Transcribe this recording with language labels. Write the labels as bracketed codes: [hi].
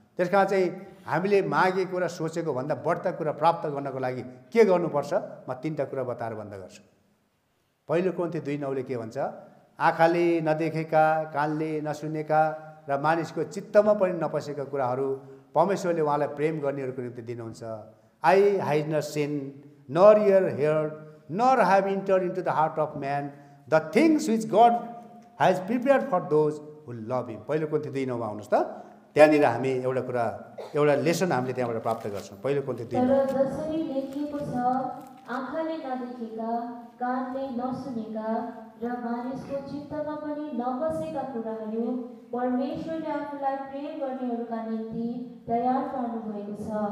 [ne] त्यस कारण चाहिँ हामीले मागेको र सोचेको भन्दा बढ्ता कुरा प्राप्त गर्नको लागि के गर्नुपर्छ? म 3टा कुरा बताएर बन्द गर्छु। पहिलो कोरिन्थी 2:9ले के भन्छ? आँखाले नदेखेका, कानले नसुनेका र मानिसको चित्तमा पनि नपसेका कुराहरू परमेश्वरले उहाँलाई प्रेम गर्नेहरूको निम्ति दिनुहुन्छ। [en] I has not seen, nor ear heard, nor have entered into the heart of man the things which God has prepared for those who love him. [ne] पहिलो कोरिन्थी 2:9मा आउनुहोस् त। त्यहाँनिर हामी एउटा लेसन हामीले त्यहाँबाट प्राप्त गर्छौँ। पहिलो कोरिन्थी 2:9। तर जसरी लेखिएको छ, आँखाले नदेखेका, कानले नसुनेका र मानिसको चित्तमा पनि नबसेका कुराहरू परमेश्वरले आफूलाई प्रेम गर्नेहरूका निम्ति तयार पार्नु भएको छ।